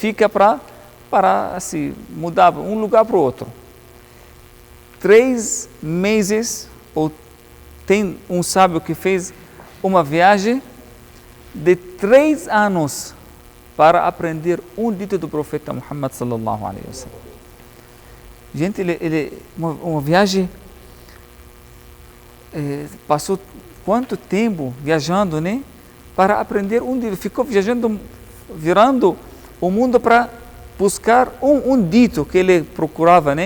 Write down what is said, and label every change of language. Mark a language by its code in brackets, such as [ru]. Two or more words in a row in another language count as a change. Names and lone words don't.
[pt] Fica para assim, mudar um lugar para o outro. 3 meses, ou tem um sábio que fez uma viagem de 3 anos para aprender um dito do profeta Muhammad [ar] صلى الله عليه وسلم. [pt] Gente, uma viagem, passou quanto tempo viajando, né? Para aprender um dito. Ficou viajando, virando o mundo para buscar um dito que ele procurava, né?